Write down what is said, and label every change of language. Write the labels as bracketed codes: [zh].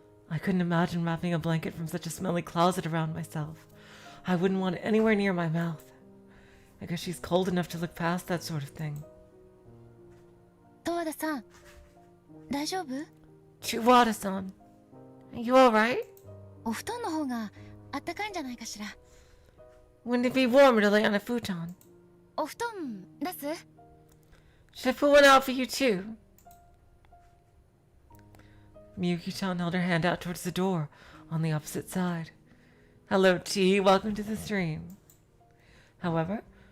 [en] I couldn't imagine wrapping a blanket from such a smelly closet around myself. I wouldn't want it anywhere near my mouth. I guess she's cold enough to look past that sort of thing. [ja] 十和田さん、大丈夫? [en] Tawada-san, are you alright? [ja] お布団の方があったかいんじゃないかしら。 [en] Wouldn't it be warmer to lay on a futon? [ja] お布団出す? [en] Should I put one out for you too? Miyuki-chan held her hand out towards the door on the opposite side. Hello, T. Welcome to the stream. However,